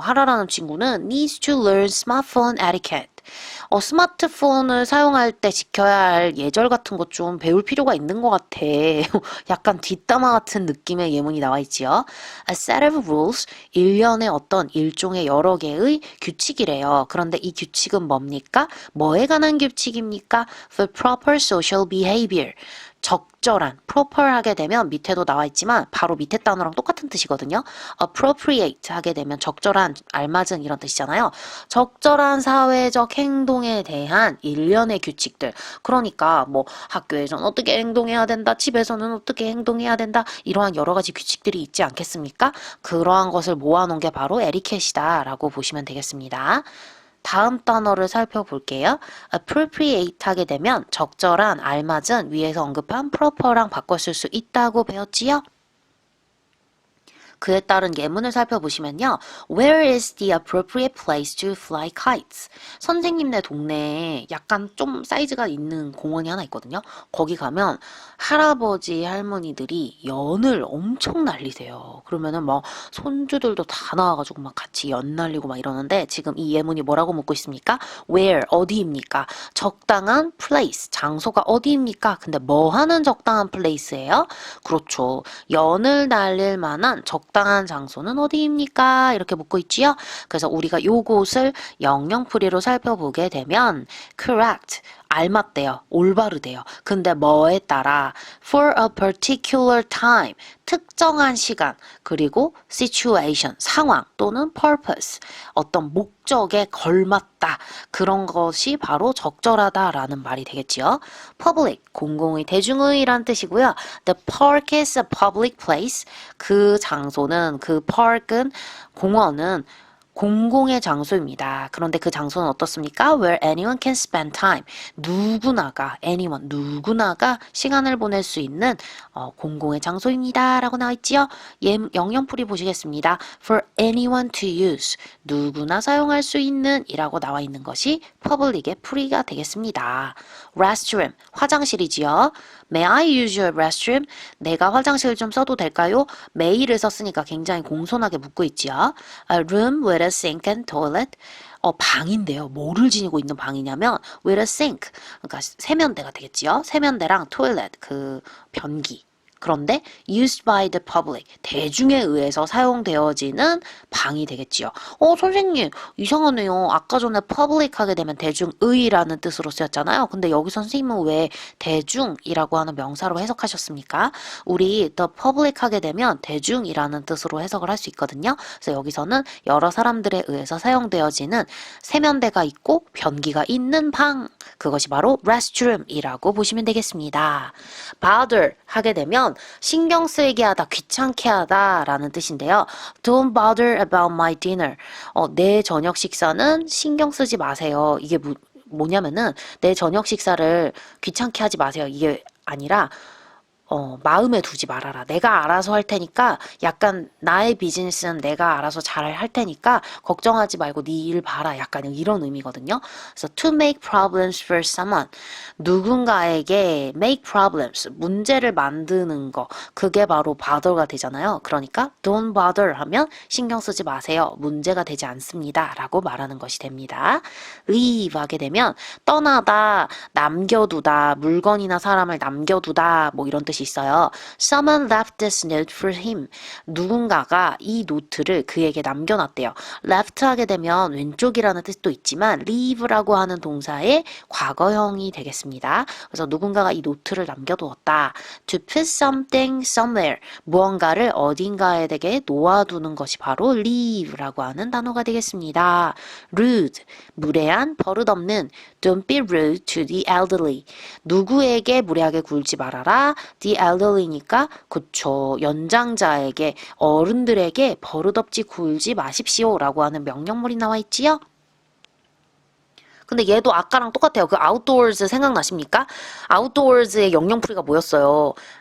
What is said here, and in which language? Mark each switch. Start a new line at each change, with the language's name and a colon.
Korean: 하라라는 친구는
English: needs to learn smartphone etiquette.
Korean: 스마트폰을 사용할 때 지켜야 할 예절 같은 것 좀 배울 필요가 있는 것 같아. 약간 뒷담화 같은 느낌의 예문이 나와 있지요.
English: A set of rules,
Korean: 일련의 어떤 일종의 여러 개의 규칙이래요. 그런데 이 규칙은 뭡니까? 뭐에 관한 규칙입니까?
English: For proper social behavior.
Korean: 적절한, proper 하게 되면 밑에도 나와 있지만 바로 밑에 단어랑 똑같은 뜻이거든요. appropriate 하게 되면 적절한, 알맞은 이런 뜻이잖아요. 적절한 사회적 행동에 대한 일련의 규칙들. 그러니까 뭐 학교에서는 어떻게 행동해야 된다, 집에서는 어떻게 행동해야 된다, 이러한 여러 가지 규칙들이 있지 않겠습니까? 그러한 것을 모아놓은 게 바로 에티켓이다 라고 보시면 되겠습니다. 다음 단어를 살펴볼게요. appropriate 하게 되면 적절한, 알맞은, 위에서 언급한 proper랑 바꿨을 수 있다고 배웠지요? 그에 따른 예문을 살펴보시면요.
English: Where is the appropriate place to fly kites?
Korean: 선생님네 동네에 약간 좀 사이즈가 있는 공원이 하나 있거든요. 거기 가면 할아버지, 할머니들이 연을 엄청 날리세요. 그러면은 막 손주들도 다 나와가지고 막 같이 연 날리고 막 이러는데 지금 이 예문이 뭐라고 묻고 있습니까? Where, 어디입니까? 적당한 place, 장소가 어디입니까? 근데 뭐 하는 적당한 place예요? 그렇죠. 연을 날릴 만한 적당한 장소는 어디입니까? 이렇게 묻고 있지요. 그래서 우리가 요것을 영영풀이로 살펴보게 되면 correct, 알맞대요. 올바르대요. 근데 뭐에 따라
English: for a particular time,
Korean: 특정한 시간, 그리고 situation, 상황 또는 purpose, 어떤 목적에 걸맞다. 그런 것이 바로 적절하다라는 말이 되겠지요. public, 공공의, 대중의란 뜻이고요.
English: The park is a public place.
Korean: 그 장소는, 그 park은, 공원은 공공의 장소입니다. 그런데 그 장소는 어떻습니까?
English: Where anyone can spend time.
Korean: 누구나가, anyone, 누구나가 시간을 보낼 수 있는 공공의 장소입니다. 라고 나와 있지요. 영영풀이 보시겠습니다.
English: For anyone to use.
Korean: 누구나 사용할 수 있는 이라고 나와 있는 것이 public의 풀이가 되겠습니다. restroom, 화장실이지요.
English: May I use your restroom?
Korean: 내가 화장실 좀 써도 될까요? may를 썼으니까 굉장히 공손하게 묻고 있지요.
English: A room with a sink and toilet.
Korean: 방인데요. 뭐를 지니고 있는 방이냐면
English: with a sink.
Korean: 그러니까 세면대가 되겠지요. 세면대랑 toilet, 그 변기. 그런데
English: used by the public,
Korean: 대중에 의해서 사용되어지는 방이 되겠지요. 선생님, 이상하네요. 아까 전에 public 하게 되면 대중의라는 뜻으로 쓰였잖아요. 근데 여기 선생님은 왜 대중이라고 하는 명사로 해석하셨습니까? 우리 the public 하게 되면 대중이라는 뜻으로 해석을 할 수 있거든요. 그래서 여기서는 여러 사람들에 의해서 사용되어지는 세면대가 있고 변기가 있는 방, 그것이 바로 restroom이라고 보시면 되겠습니다. bother 하게 되면 신경 쓰이게 하다, 귀찮게 하다 라는 뜻인데요.
English: Don't bother about my dinner.
Korean: 내 저녁 식사는 신경 쓰지 마세요. 이게 뭐냐면은 내 저녁 식사를 귀찮게 하지 마세요. 이게 아니라 마음에 두지 말아라. 내가 알아서 할 테니까, 약간 나의 비즈니스는 내가 알아서 잘 할 테니까 걱정하지 말고 네 일 봐라. 약간 이런 의미거든요. 그래서
English: to make problems for someone,
Korean: 누군가에게 make problems, 문제를 만드는 거, 그게 바로 bother가 되잖아요. 그러니까 don't bother 하면 신경 쓰지 마세요. 문제가 되지 않습니다. 라고 말하는 것이 됩니다. leave 하게 되면 떠나다, 남겨두다, 물건이나 사람을 남겨두다, 뭐 이런 뜻이 있어요.
English: Someone left this note for him.
Korean: 누군가가 이 노트를 그에게 남겨놨대요. left 하게 되면 왼쪽이라는 뜻도 있지만 leave라고 하는 동사의 과거형이 되겠습니다. 그래서 누군가가 이 노트를 남겨두었다.
English: To put something somewhere.
Korean: 무언가를 어딘가에게 놓아두는 것이 바로 leave라고 하는 단어가 되겠습니다. rude, 무례한, 버릇없는.
English: Don't be rude to the elderly.
Korean: 누구에게 무례하게 굴지 말아라. The elderly니까 그쵸. 연장자에게, 어른들에게 버릇없이 굴지 마십시오 라고 하는 명령물이 나와 있지요. 근데 얘도 아까랑 똑같아요. 그 outdoors 생각나십니까? outdoors의 영영풀이가 뭐였어요?